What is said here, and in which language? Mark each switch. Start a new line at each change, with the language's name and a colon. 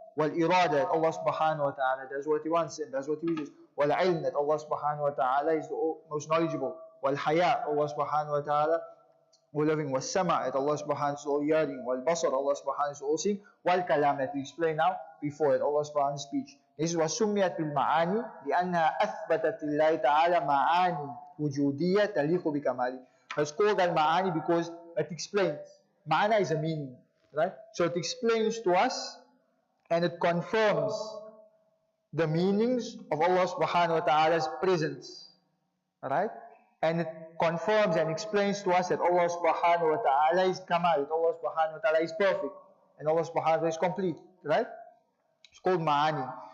English: Wal irada, Allah subhanahu wa ta'ala does what he wants and does what he wishes. Wal ilm, that Allah subhanahu wa ta'ala is the most knowledgeable. Wal haya, Allah subhanahu wa ta'ala all loving. Was sama, that Allah subhanahu wa ta'ala is all hearing. Wal basar, Allah subhanahu wa ta'ala is all seeing. Wal kalam, that we explain now before it, Allah subhanahu wa ta'ala's speech. This is what
Arabic: سميت بالمعاني لأنها أثبتت لله تعالى معاني وجودية تليق بكماله.
English: It's called al-ma'ani because it explains. Ma'ana is a meaning, right? So it explains to us and it confirms the meanings of Allah subhanahu wa ta'ala's presence, right? And it confirms and explains to us that Allah subhanahu wa ta'ala is kamal, that Allah subhanahu wa ta'ala is perfect, and Allah subhanahu wa ta'ala is complete, right? It's called ma'ani.